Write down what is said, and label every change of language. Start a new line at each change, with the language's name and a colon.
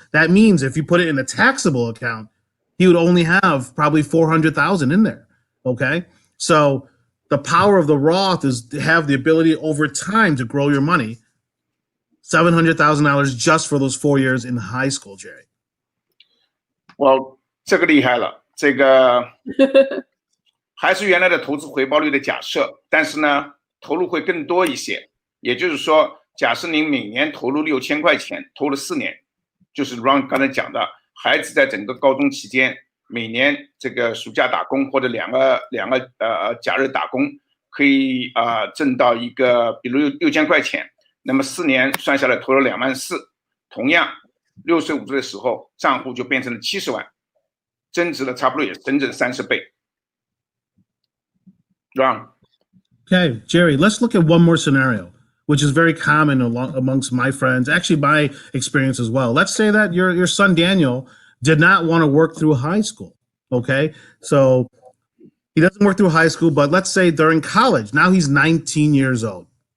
English: That means if you put it in a taxable account, he would only have probably $400,000 in there. Okay, so the power of the Roth is to have the ability over time to grow your money. $700,000 just for those 4 years in high school, Jerry.
Chinese: Well, 这个厉害了，还是原来的投资回报率的假设，但是呢，投入会更多一些。也就是说，假设您每年投入6000块钱，投了4年，就是 Ron 刚才讲的，孩子在整个高中期间，每年暑假打工或者两个假日打工，可以挣到一个，比如6000块钱，那么4年算下来投了2万4，同样6岁5岁的时候，账户就变成了70万，增值了差不多也增值了30倍。
English: Ron. Okay, Jerry, let's look at one more scenario, which is very common amongst my friends, actually my experience as well. Let's say that your son Daniel did not want to work through high school, okay? So he doesn't work through high school, but let's say during college, now he's 19 years old.